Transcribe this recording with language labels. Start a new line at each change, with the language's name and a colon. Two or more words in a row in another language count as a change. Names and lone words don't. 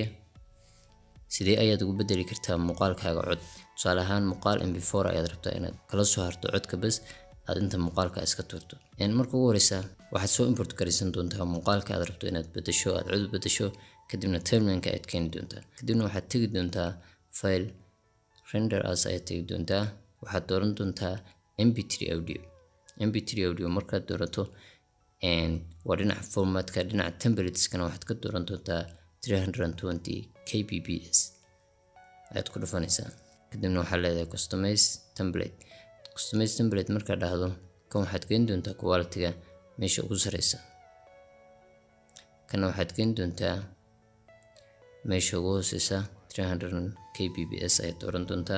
Somali: sidee ayaad ugu bedeli kartaa muuqaalkaaga cod? tusaale ahaan muuqaal mp4 ayaad rabtaa inaad kala soo harto codka bas aad inta muuqaalka iska turto. marka ugu horeysa waxaad soo import garaysan doontaa muuqaalka aad rabto inaad bedesho, aad cod bedesho, kadibna timelineka aad keeni doontaa. kadibna waxaad tegi doontaa
English: file render as
Somali: ayaad tegi doontaa. waxaad dooran doontaa mp3 audio. mp3 audio markaad doorato waa dhinaca formatka, dhinaca templateeskana waxaad ka dooran doontaa 320 kbps ayaad ku dhufanaysaa. kadibna waxaad leedahay
English: customize template.
Somali: markaad dhahdo kan waxaad geyn doontaa quality-ga meesha ugu sareysa, kana waxaad geyn doontaa meesha ugu hooseysa 300 kbps ayaad dooran doontaa.